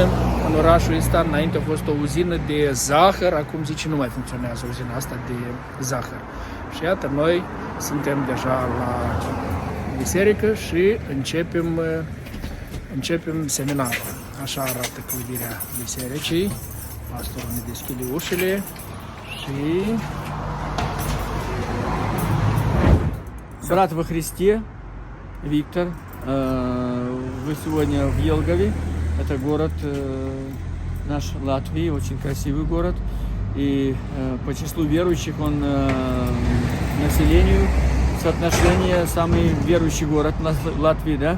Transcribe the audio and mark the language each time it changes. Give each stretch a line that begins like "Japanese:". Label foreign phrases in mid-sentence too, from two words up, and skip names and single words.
Romanian: În orașul ăsta înainte a fost o uzină de zahăr, acum zice nu mai funcționează uzina asta de zahăr. Și iată, noi suntem deja la biserică și începem seminarul. Așa arată clădirea bisericii. Pastorul ne deschide ușile și...
Russian: Брат во Христе, Виктор, вы сегодня в Елгове, это город наш Латвии, очень красивый город, и по числу верующих он населению соотношение самый верующий город Латвии, да?